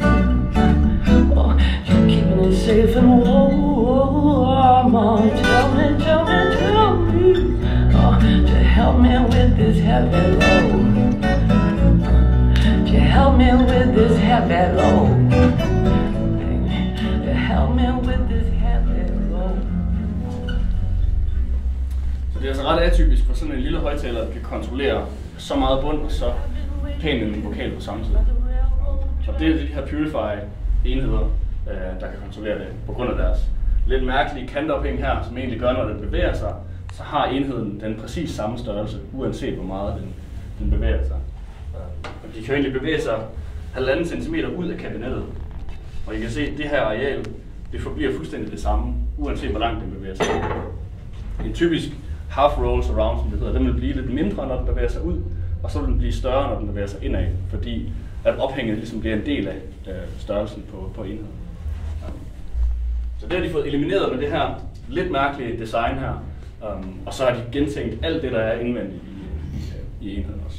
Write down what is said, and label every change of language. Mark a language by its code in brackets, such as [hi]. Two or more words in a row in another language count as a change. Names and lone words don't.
[en] Oh, you're keeping it safe and warm. Oh, tell me, oh, to help me with this heavy load. To help me with this heavy load. To help me with this heavy load. [da] Så det er altså ret atypisk for sådan en lille højttaler, der kan kontrollere så meget bund og så pæn en vokal på samme tid. Og det er de her Purify-enheder, der kan kontrollere det på grund af deres lidt mærkelige kantophæng her, som egentlig gør, når den bevæger sig, så har enheden den præcis samme størrelse, uanset hvor meget den bevæger sig. Og de kan jo egentlig bevæge sig 1,5 cm ud af kabinettet. Og I kan se, at det her areal, det forbliver fuldstændig det samme, uanset hvor langt den bevæger sig. En typisk [en] half rolls around, [da] som det hedder, den vil blive lidt mindre, når den bevæger sig ud, og så vil den blive større, når den bevæger sig indad, fordi at ophænget ligesom bliver en del af størrelsen på enheden. Så det har de fået elimineret med det her lidt mærkelige design her, og så har de gentænkt alt det, der er indvendigt i enheden også.